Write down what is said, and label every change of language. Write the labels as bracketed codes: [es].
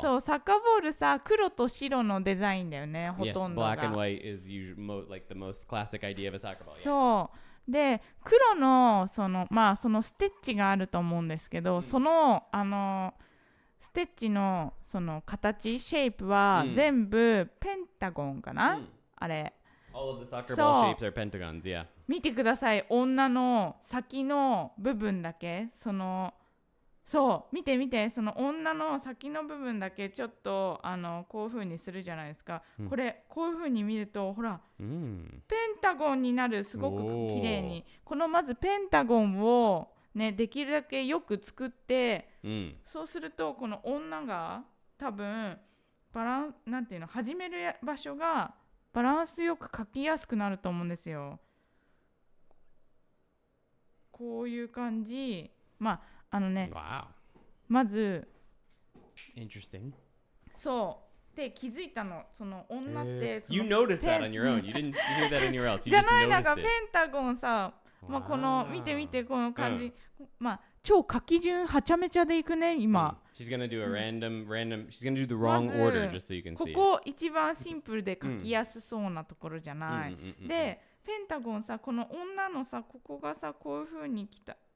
[ja] そう、サッカーボールさ、黒と白のデザインだよね、ほとんどが。 [en] Yes, black and white is usually like the most classic idea of a soccer ball. [ja] そう。で、黒のそのステッチがあると思うんですけど、そのステッチのその形、シェイプは全部ペンタゴンかな、あれ。 [en] All of the soccer ball shapes are pentagons, yeah. [ja] 見てください、女の先の部分だけ、そう見てその女の先の部分だけちょっとこういう風にするじゃないですか、これこういう風に見るとほら、ペンタゴンになる、すごく綺麗に。このまずペンタゴンをね、できるだけよく作って、そうするとこの女が多分なんていうの、始める場所がバランスよく描きやすくなると思うんですよ。こういう感じ。 [en] Wow. [ja] まず [en] Interesting. [ja] そうで気づいたの、その女って [en] You noticed that on your own. You didn't hear that anywhere else. You [ja] じゃ [en] just [ja] ない、なん [en] noticed [ja] かペ [en] it. [ja] ンタゴンさ、この見てこの感じ、超書き順はちゃめちゃでいくね今。 [en] She's gonna do a random. She's gonna do the wrong order just so you can see. [ja] ここ一番シンプルで書きやすそうなところじゃない。でペンタゴンさ、この女のさ、ここがさ、こういう風に来た。